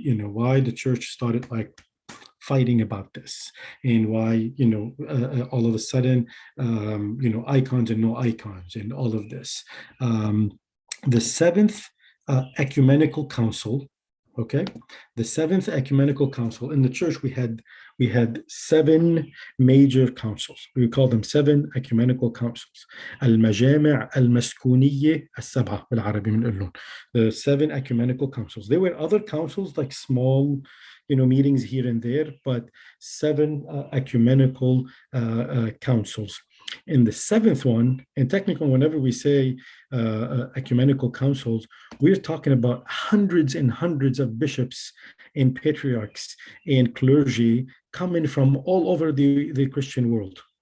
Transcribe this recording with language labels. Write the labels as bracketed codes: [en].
[en] Why the church started like fighting about this, and why all of a sudden icons and no icons and all of this. The seventh ecumenical council. Okay, the seventh ecumenical council in the church, we had seven major councils. We call them seven ecumenical councils. [ar] المجامع المسكونية السبعة بالعربي بنقول. [en] The seven ecumenical councils. There were other councils like small meetings here and there, but seven ecumenical councils. In the seventh one, and technically, whenever we say ecumenical councils, we're talking about hundreds and hundreds of bishops and patriarchs and clergy coming from all over the Christian world.